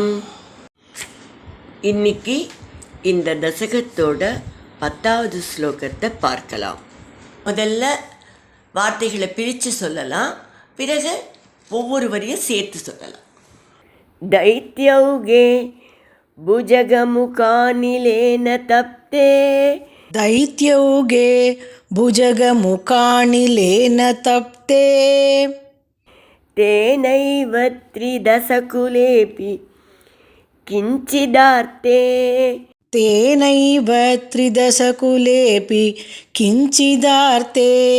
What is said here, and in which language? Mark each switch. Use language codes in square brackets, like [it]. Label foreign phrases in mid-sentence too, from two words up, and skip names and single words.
[ta] இன்னைக்கு இந்த தசகத்தோட 10வது ஸ்லோகத்தை பார்க்கலாம். முதல்ல வார்த்தைகளை பிரித்து சொல்லலாம், பிறகு ஒவ்வொரு வரியும் சேர்த்து சொல்லலாம். [sa] दैत्यौघे भुजगमुखानिलेन तप्ते दैत्यौगे भुजगमुकानिलेन तप्ते तेनैव त्रिदशकुलेऽपि किञ्चिदार्ते तेनैव त्रिदशकुलेऽपि किञ्चिदार्ते